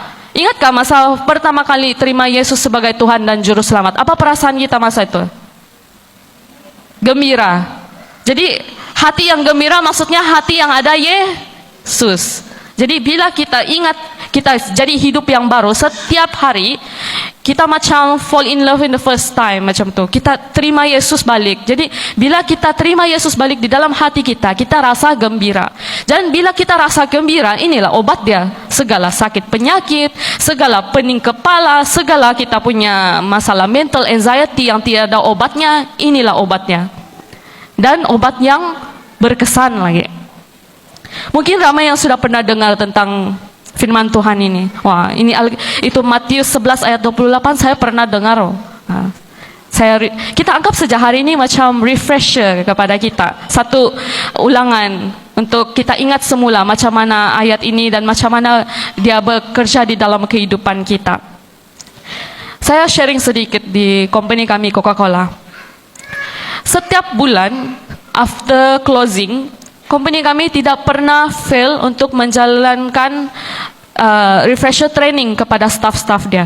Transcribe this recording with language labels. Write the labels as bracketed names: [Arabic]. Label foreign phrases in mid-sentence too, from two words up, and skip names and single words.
[Malay] Ingatkah masa pertama kali terima Yesus sebagai Tuhan dan Juru Selamat? Apa perasaan kita masa itu? Gembira. Jadi hati yang gembira maksudnya hati yang ada Yesus. Jadi bila kita ingat kita jadi hidup yang baru, setiap hari kita macam [English] fall in love in the first time [Malay] macam tu. Kita terima Yesus balik. Jadi bila kita terima Yesus balik di dalam hati kita, kita rasa gembira. Dan bila kita rasa gembira, inilah obat dia. Segala sakit penyakit, segala pening kepala, segala kita punya masalah [English] mental anxiety [Malay] yang tiada obatnya, inilah obatnya. dan obat yang berkesan lagi. Mungkin ramai yang sudah pernah dengar tentang firman Tuhan ini. Wah, ini itu Matius 11 ayat 28 saya pernah dengar. Nah, kita anggap saja hari ini macam refresher kepada kita. Satu ulangan untuk kita ingat semula macam mana ayat ini dan macam mana dia bekerja di dalam kehidupan kita. Saya sharing sedikit di company kami Coca-Cola. Setiap bulan [English] after closing, [Malay] company kami tidak pernah fail untuk menjalankan [English] refresher training [Malay] kepada staff-staff dia.